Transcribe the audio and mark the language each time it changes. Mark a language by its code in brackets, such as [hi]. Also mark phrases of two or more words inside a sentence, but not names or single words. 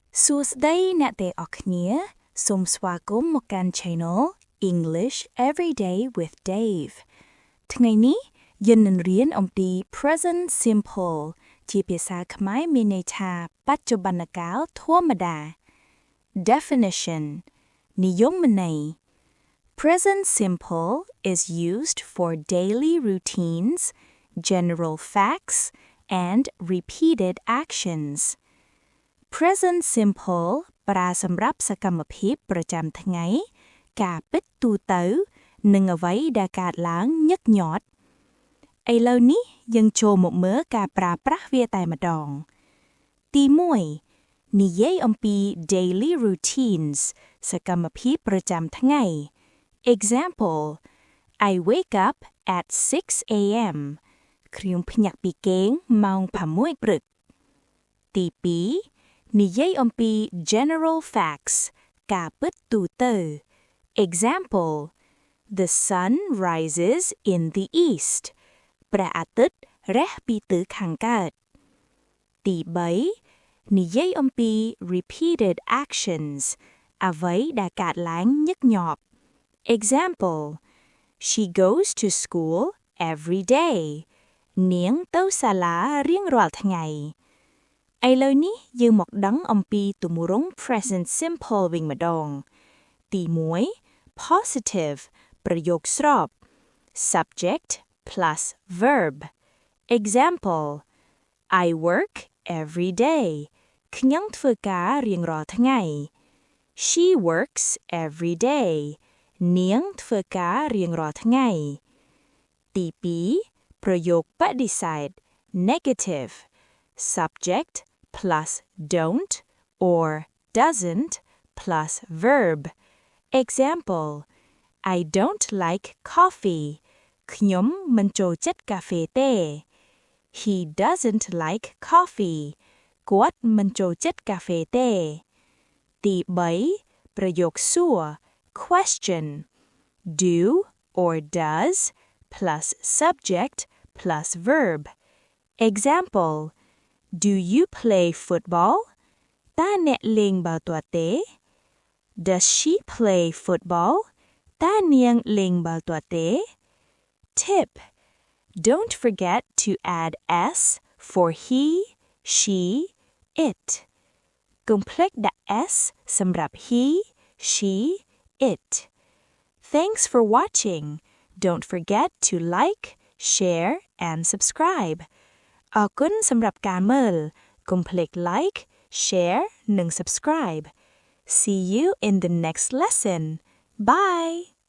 [km] សួស្តីអ្នកទាំងអស់គ្នាសូមស្វាគមន៍មកកាន់ Channel English Everyday with Dave ថ្ងៃនេះយើងនឹងរៀនអំពី [en] Present Simple [km] ជាភាសាខ្មែរមានន័យថាបច្ចុប្បន្នកាលធម្មតា Definition និយមន័យ [en] Present Simple is used for daily routines, general facts, and repeated actions. Present Simple [km] ប្រើសម្រាប់សកម្មភាពប្រចាំថ្ងៃការពិតទូទៅនិងអ្វីដែលកើតឡើងញឹកញាប់ឥឡូវនេះយើងចូលមកមើលការប្រើប្រាស់វាតែម្ដងទី1និយាយអំពី [en] daily routines [km] សកម្មភាពប្រចាំថ្ងៃ [en] Example I wake up at 6 a.m. [km] ខ្ញុំភ្ញាក់ពីគេងម៉ោង6ព្រឹកទី2និយាយអំពី [en] general facts [km] ការពិតទូទៅ [en] Example The sun rises in the east [km] ព្រះអាទិត្យរះពី ទិសខាងកើតទី3និយាយអំពី [en] repeated actions [km] អ្វីដែលកើតឡើងញឹកញា ប់ [en] Example She goes to school every day [km] នាងទៅសាលារៀងរាល់ថ្ងៃឥឡូវនេះយើងមកដឹងអំពីទម្រង់ [en] present simple [km] វិញម្ដងទី1 positive ប្រយោគស្រប [en] subject plus verb Example I work every day [km] ខ្ញុំធ្វើការរៀងរាល់ថ្ងៃ [en] She works every day [km] នាងធ្វើការរៀងរាល់ថ្ងៃទី2ប្រយោគបដិសេធ [en] negative subject plus don't or doesn't plus verb. Example I don't like coffee. [km] ខ្ញុំមិនចូលចិត្តកាហ្វេទេ [en] He doesn't like coffee. [km] គាត់មិនចូលចិត្តកាហ្វេទេទី3ប្រយោគសួរ [en] question do or does plus subject plus verb. Example Do you play football? [km] តើអ្នកលេងបាល់ទាត់ទេ [en] Does she play football? [km] តើនាងលេងបាល់ទាត់ទេ [en] Tip Don't forget to add s for he, she, it. [km] កុំភ្លេចដាក់ s សម្រាប់ [en] he, she, it. Thanks for watching. Don't forget to like, share, and subscribe. [km] អរគុណសម្រាប់ការមើលកុំភ្លេច [en] like, share [km] និង subscribe. [en] See you in the next lesson. Bye!